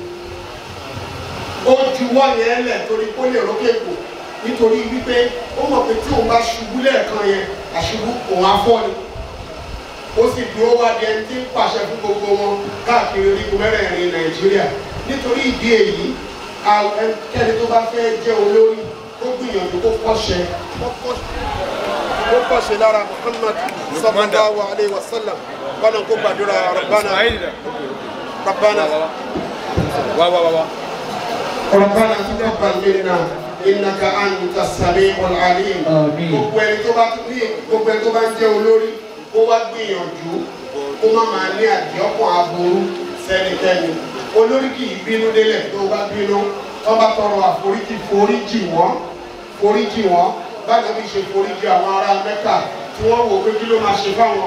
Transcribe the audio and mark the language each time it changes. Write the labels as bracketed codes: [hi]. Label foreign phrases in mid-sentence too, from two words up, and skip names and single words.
[yo] ó juwọ́ yẹn lẹ̀ torí kó lè rókè kù nítorí wípé ó mọ̀ pé tí òun bá ṣubú lẹ́ẹ̀kan yẹn àṣubú òun á fọ́ ni ó sì dúró wá di ẹni tí ń pàṣẹ fún gbogbo wọn káàkiri orígun mẹ́rẹ̀ẹ̀rin Nàìjíríà nítorí ìdí èyí kẹ́ni tó bá fẹ́ jẹ́ olórí ó gbìyànjú kó kọ́ṣe lára Muhammad [ar] صلى الله عليه وسلم [yo] wọn kó gbàdúrà rabbana [ar] تقبل منا إنك أنت السميع العليم [yo] gbogbo ẹni tó bá ń jẹ́ olórí kó wá gbìyànjú kó má máa ní àdìọ́kàn aburú sẹ́nikẹ́ni olórí kì í bínú délẹ̀ tó bá bínú tó bá tọrọ àforíjì foríjì wọ́n foríjì wọn báyìí bí ṣe foríjì àwọn ará Mẹ́kà tí wọ́n wò pé kí ló máa ṣe fáwọn